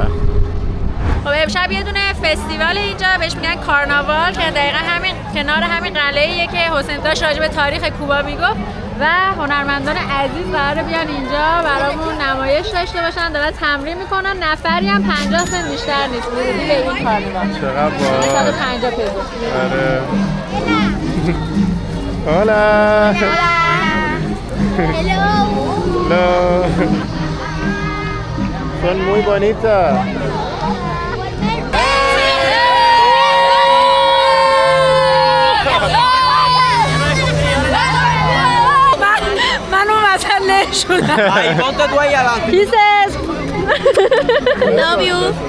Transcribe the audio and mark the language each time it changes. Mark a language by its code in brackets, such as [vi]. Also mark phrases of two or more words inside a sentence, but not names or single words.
[fa] خب امشب یه دونه فستیوال اینجا بهش میگن کارناوال که دقیقا همین کنار همین قلعه‌ایه که حسین داشت راجع به تاریخ کوبا میگفت و هنرمندان عزیز قراره بیان اینجا برامون نمایش داشته باشن، دارن تمرین میکنن. نفری هم 50 سنت بیشتر نیست ورودی به این کارناوال. چقدر باحال. 150 پزو. آره. هولا. [es] Hello. Son muy bonita. [fa] من اون وطن نشونم. [es] Ahí, ponte tú ahí adelante. [en] Pieces. Love you.